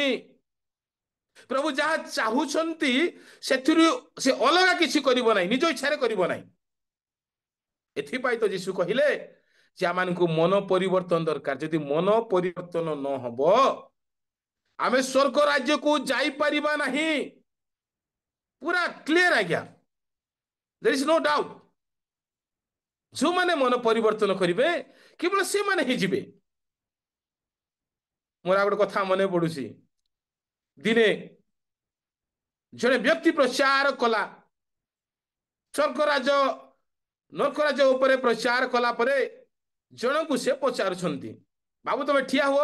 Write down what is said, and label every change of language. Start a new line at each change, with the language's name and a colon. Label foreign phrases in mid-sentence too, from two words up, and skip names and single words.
Odia: ପ୍ରଭୁ ଯାହା ଚାହୁଁଛନ୍ତି ସେଥିରୁ ସେ ଅଲଗା କିଛି କରିବ ନାହିଁ, ନିଜ ଇଚ୍ଛାରେ କରିବ ନାହିଁ। ଏଥିପାଇଁ ତ ଯୀଶୁ କହିଲେ ଯେ ଆମମାନଙ୍କୁ ମନ ପରିବର୍ତ୍ତନ ଦରକାର। ଯଦି ମନ ପରିବର୍ତ୍ତନ ନ ହବ ଆମେ ସ୍ୱର୍ଗ ରାଜ୍ୟକୁ ଯାଇପାରିବା ନାହିଁ। ପୁରା କ୍ଲିୟର ଆଜ୍ଞା,
English: there is no doubt।
Odia: ଯେଉଁମାନେ ମନ ପରିବର୍ତ୍ତନ କରିବେ କେବଳ ସେମାନେ ହିଁ ଯିବେ। ମୋର ଆଉ ଗୋଟେ କଥା ମନେ ପଡୁଛି, ଦିନେ ଜଣେ ବ୍ୟକ୍ତି ପ୍ରଚାର କଲା, ସ୍ୱର୍ଗରାଜ ନର୍କରାଜ ଉପରେ ପ୍ରଚାର କଲା ପରେ ଜଣଙ୍କୁ ସେ ପଚାରୁଛନ୍ତି, ବାବୁ ତମେ ଠିଆ ହୁଅ।